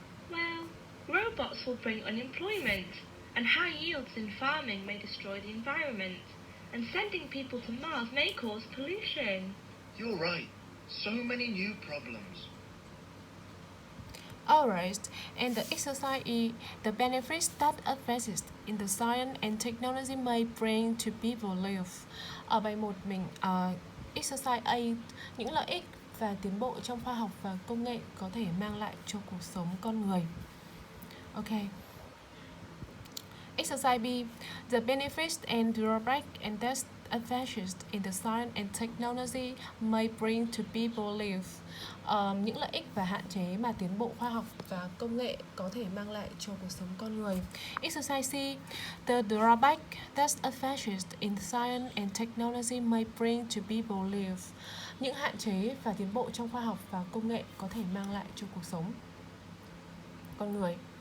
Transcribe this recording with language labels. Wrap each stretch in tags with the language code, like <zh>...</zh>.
<en>Well, robots will bring unemployment, and high yields in farming may destroy the environment, and sending people to Mars may cause pollution. You're right. So many new problems. Alright, and the exercise is the benefits that advances in the science and technology may bring to people live.</en> <vi>Ở bài 1 mình exercise A, những lợi ích và tiến bộ trong khoa học và công nghệ có thể mang lại cho cuộc sống con người.</vi> <en>Ok. Exercise B, the benefits and drawbacks and disadvantages in the science and technology may bring to people live.</en> <vi>Những lợi ích và hạn chế mà tiến bộ khoa học và công nghệ có thể mang lại cho cuộc sống con người.</vi> <en>Exercise C, the drawback, disadvantages in science and technology may bring to people live.</en> <vi>Những hạn chế và tiến bộ trong khoa học và công nghệ có thể mang lại cho cuộc sống con người.</vi>